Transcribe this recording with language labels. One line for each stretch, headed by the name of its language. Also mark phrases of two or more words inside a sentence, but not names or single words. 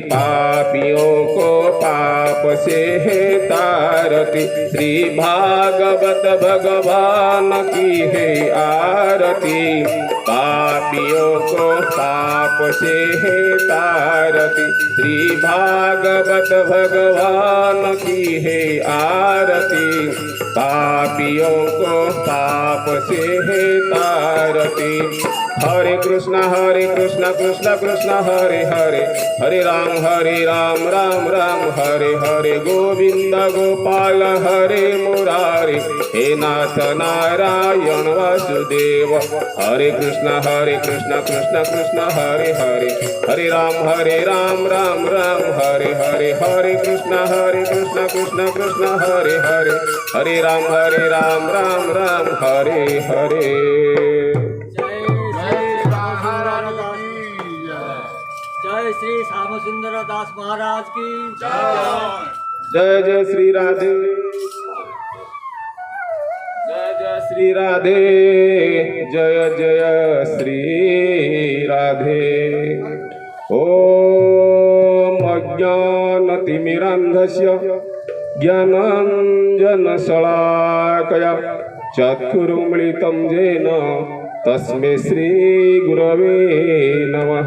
Hindi: पापियों को पाप से है तारती, श्री भागवत भगवान की है आरती। पापियों को पाप से है तारती, श्री भागवत भगवान की है आरती। पापियों को पाप से है तारती।
Sanskrit: हरे कृष्ण कृष्ण कृष्ण हरे हरे, हरे राम राम राम हरे हरे। गोविंद गोपाल हरे मुरारे, हे नाथ नारायण वासुदेव। हरे कृष्ण कृष्ण कृष्ण हरे हरे, हरे राम राम राम हरे हरे। हरे कृष्ण कृष्ण कृष्ण हरे हरे, हरे राम राम हरे हरे।
Hindi: जय श्री श्याम सुंदर दास महाराज की जय। जय श्री राधे, जय जय श्री राधे, जय जय श्री राधे।
Sanskrit: ओम अज्ञानतिमिरान्धस्य ज्ञानाञ्जनशलाकया चक्षुरुन्मिलितं येन तस्मै श्री गुरवे नमः।